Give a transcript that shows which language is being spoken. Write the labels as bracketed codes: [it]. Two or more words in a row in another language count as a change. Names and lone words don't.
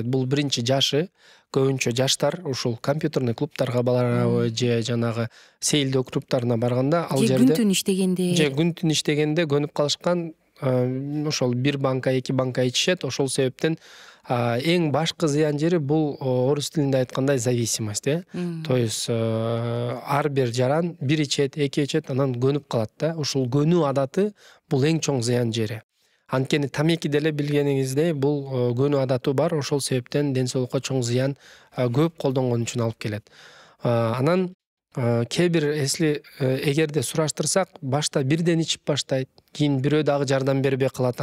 [ky] Бул биринчи жашы, көбүнчө жаштар ушул компьютерный клубтарга барабы же жанагы сейилдөө клубтарына барганда ал жерде күн түн иштегенде көнүп калышкан ошол 1 банка 2 банка ичишет. Ошол себептен эң башкы зыян жери бул орус тилинде айткандай зависимость, [ru] То есть [ky] ар бир жаран 1 ичет, 2 ичет, анан көнүп калат да. Ушул көнүү адаты бул эң чоң зыян жери. Анткени тамеки деле билгениңиздей бул көнүү адаты бар. Ошол себептен ден соолукка чоң зыян көп колдонгон үчүн алып келет. Анан кээ бир эгерде сураштырсак, башта бирден ичип баштайт, кийин бирөө дагы жардам бербей калат.